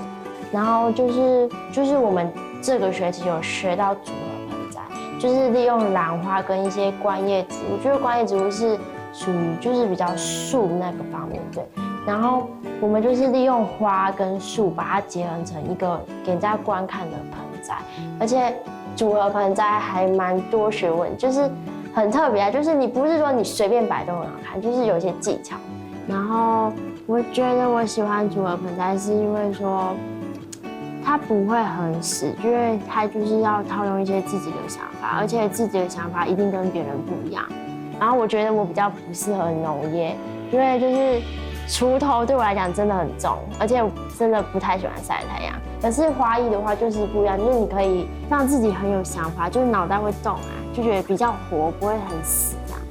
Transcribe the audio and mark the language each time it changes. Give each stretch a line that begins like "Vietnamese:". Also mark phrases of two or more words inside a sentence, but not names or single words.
Chinese: 然後就是我們這個學期有學到組合盆栽，就是利用蘭花跟一些觀葉植物，我覺得觀葉植物是屬於就是比較樹那個方面，對。然後我們就是利用花跟樹把它結合成一個給人家觀看的盆栽，而且組合盆栽還蠻多學問，就是很特別啊，就是你不是說你隨便擺都很好看，就是有一些技巧。然後我覺得我喜歡組合盆栽是因為說它不會很死，因為它就是要套用一些自己的想法，而且自己的想法一定跟別人不一樣。然後我覺得我比較不適合農業，因為就是鋤頭對我來講真的很重，而且我真的不太喜歡曬太陽。可是花藝的話就是不一樣，就是你可以讓自己很有想法，就是腦袋會動啊，就覺得比較活，不會很死這樣。